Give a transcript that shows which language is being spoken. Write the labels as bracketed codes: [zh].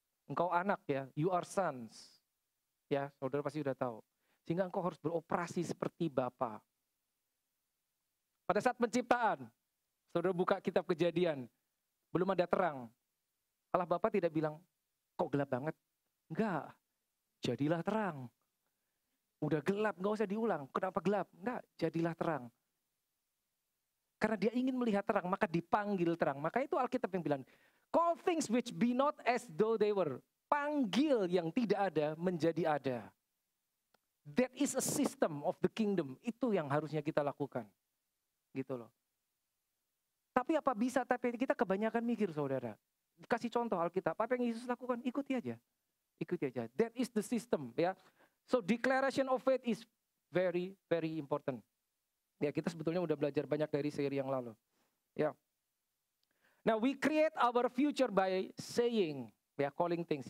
[id] Engkau anak ya, [en] you are sons. [id] Ya, saudara pasti sudah tahu. Sehingga engkau harus beroperasi seperti Bapa. Pada saat penciptaan, saudara buka kitab Kejadian, belum ada terang. Allah Bapa tidak bilang, kok gelap banget? Enggak. Jadilah terang. Udah gelap, nggak usah diulang. Kenapa gelap? Enggak, jadilah terang. Karena dia ingin melihat terang, maka dipanggil terang. Maka itu Alkitab yang bilang, [en] call things which be not as though they were. [id] Panggil yang tidak ada menjadi ada. [en] That is a system of the kingdom. [id] Itu yang harusnya kita lakukan. Gitu loh. Tapi apa bisa? Tapi kita kebanyakan mikir, saudara. Kasih contoh Alkitab. Apa yang Yesus lakukan? Ikuti aja. Ikuti aja. [en] That is the system, ya. So declaration of faith is very, very important. [id] Ya, kita sebetulnya udah belajar banyak dari seri yang lalu. Ya. [en] Now we create our future by saying, ya, calling things.